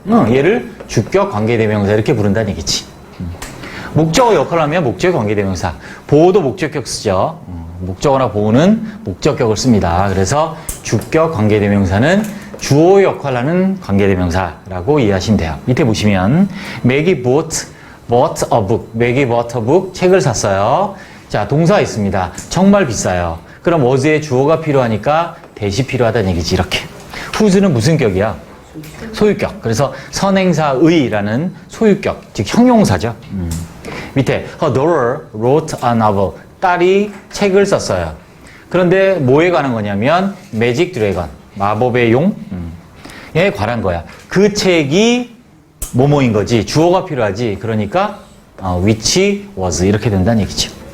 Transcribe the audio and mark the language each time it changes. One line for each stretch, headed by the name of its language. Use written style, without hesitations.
Korean: 얘를 주격 관계대명사 이렇게 부른다는 얘기지. 목적어 역할을 하면 목적 관계대명사. 보호도 목적격 쓰죠. 목적어나 보호는 목적격을 씁니다. 그래서 주격 관계대명사는 주어 역할을 하는 관계대명사라고 이해하시면 돼요. 밑에 보시면
English: Maggie bought a book. Maggie bought a book.
Korean: 책을 샀어요. 자, 동사 있습니다. 정말 비싸요. 그럼 was에 주어가 필요하니까 that이 필요하다는 얘기지. 이렇게. whose는 무슨 격이야? 소유격. 그래서 선행사의라는 소유격, 즉 형용사죠.
English: 밑에 her daughter wrote a novel.
Korean: 딸이 책을 썼어요. 그런데 뭐에 관한 거냐면 매직 드래건, 마법의 용에 관한 거야. 그 책이 뭐뭐인 거지. 주어가 필요하지. 그러니까 which was 이렇게 된다는 얘기죠.